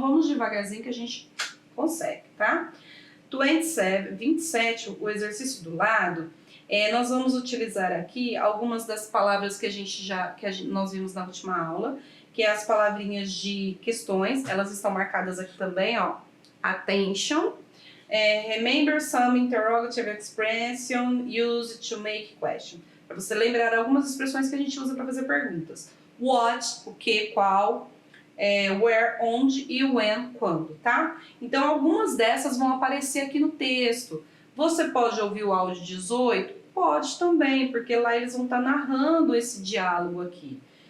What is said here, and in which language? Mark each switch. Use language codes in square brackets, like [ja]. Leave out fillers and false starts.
[pt] Vamos devagarzinho que a gente consegue, tá? 27, o exercício do lado, nós vamos utilizar aqui algumas das palavras que nós vimos na última aula, que é as palavrinhas de questões, elas estão marcadas aqui também, ó. [en] Attention, remember some interrogative expression used to make question. [pt] Para você lembrar algumas expressões que a gente usa para fazer perguntas. What, o que, qual, where, onde e when, quando, tá? Então algumas dessas vão aparecer aqui no texto. Você pode ouvir o áudio 18? Pode também, porque lá eles vão estar narrando esse diálogo aqui.